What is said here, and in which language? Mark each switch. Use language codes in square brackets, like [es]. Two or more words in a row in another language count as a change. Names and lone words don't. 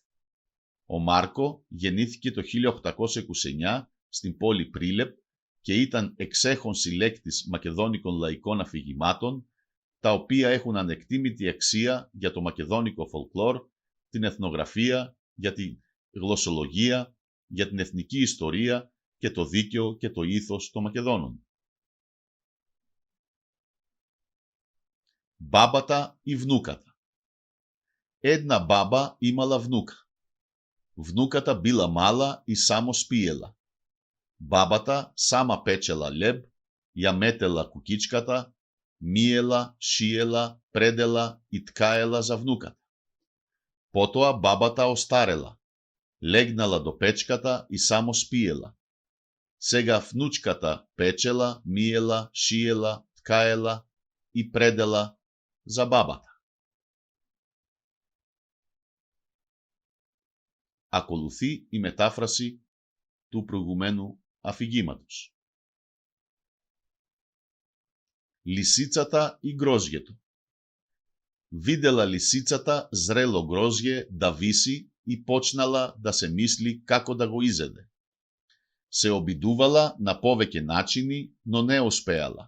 [el] Ο Μάρκο γεννήθηκε το 1829 στην πόλη Πρίλεπ και ήταν εξέχων συλλέκτης μακεδόνικων λαϊκών αφηγημάτων, τα οποία έχουν ανεκτήμητη αξία για το μακεδόνικο φολκλόρ, την εθνογραφία, για τη γλωσσολογία, για την εθνική ιστορία και το δίκαιο και το ήθος των Μακεδόνων. [mk] Бабата и внуката. Една баба имала внука. Внуката била мала и само спиела. Бабата сама печела леб, ја метела кукичката, миела, шиела, предела и ткаела за внуката. Потоа бабата остарела, легнала до печката и само спиела. Сега внучката печела, миела, шиела, ткаела и предела за бабата. [el] Ακολουθεί η μετάφραση του προηγουμένου αφηγήματος. [mk] Лисицата и грозјето. Видела лисицата зрело грозје да виси и почнала да се мисли како да го изеде. Се обидувала на повеќе начини, но не успеала.